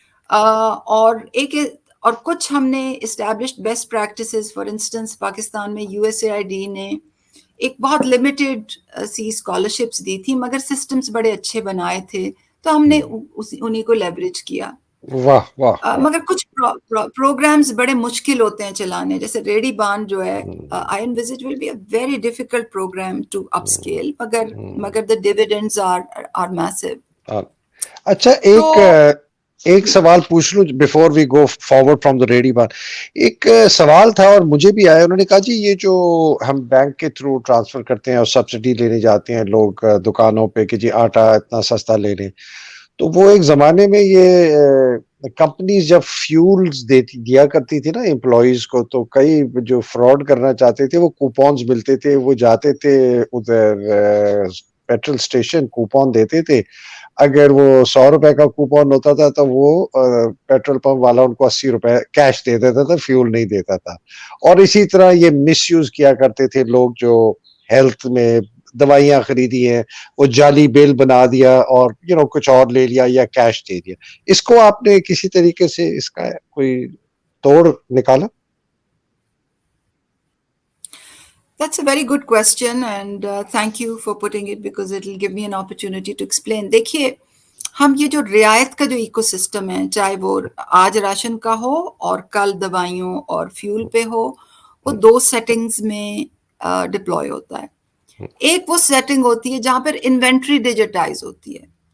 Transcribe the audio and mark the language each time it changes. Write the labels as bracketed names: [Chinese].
[Urdu] اور کچھ ہم نے established best practices, [English] for instance [Urdu] Pakistan میں U S A I D نے ایک بہت لمیٹڈ سی اسکالرشپس دی تھی, مگر سسٹمز بڑے اچھے بنائے تھے, تو ہم نے انہیں کو لیوریج کیا. مگر کچھ پروگرامز بڑے مشکل ہوتے ہیں چلانے, جیسے ریڑی بان جو ہے, [English] I envisage will be a very difficult program to upscale, [Urdu] مگر [English] the dividends are massive. [Urdu] اچھا, ایک سوال پوچھ لوں [English] before we go forward from the [Urdu] ready بان. ایک سوال تھا اور مجھے بھی آیا, انہوں نے کہا جی یہ جو ہم بینک کے تھرو ٹرانسفر کرتے ہیں اور سبسڈی لینے جاتے ہیں لوگ دکانوں پہ کہ جی آٹا اتنا سستا لے لیں, تو وہ ایک زمانے میں یہ کمپنیز جب فیولز دیا کرتی تھی نا امپلائیز کو, تو کئی جو فراڈ کرنا چاہتے تھے وہ کوپونز ملتے تھے, وہ جاتے تھے ادھر پیٹرول اسٹیشن, کوپون دیتے تھے. اگر وہ 100 روپے کا کوپون ہوتا تھا تو وہ پیٹرول پمپ والا ان کو 80 روپے کیش دے دیتا تھا, فیول نہیں دیتا تھا. اور اسی طرح یہ مس یوز کیا کرتے تھے لوگ, جو ہیلتھ میں دوائیاں خریدی ہیں وہ جعلی بل بنا دیا اور کچھ اور لے لیا یا کیش دے دیا. اس کو آپ نے کسی طریقے سے اس کا کوئی توڑ نکالا؟ [English] That's a very good question, and thank you for putting it because it will give me an opportunity to explain. [Urdu] دیکھیے, ہم یہ جو رعایت کا جو ایکو سسٹم ہے, چاہے وہ آج راشن کا ہو اور کل دوائیوں اور فیول پہ ہو, وہ 2 سیٹنگز میں ڈپلوائے ہوتا ہے. ایک وہ سیٹنگ ہوتی ہے جہاں پر انوینٹری ڈیجیٹائز ہوتی ہے.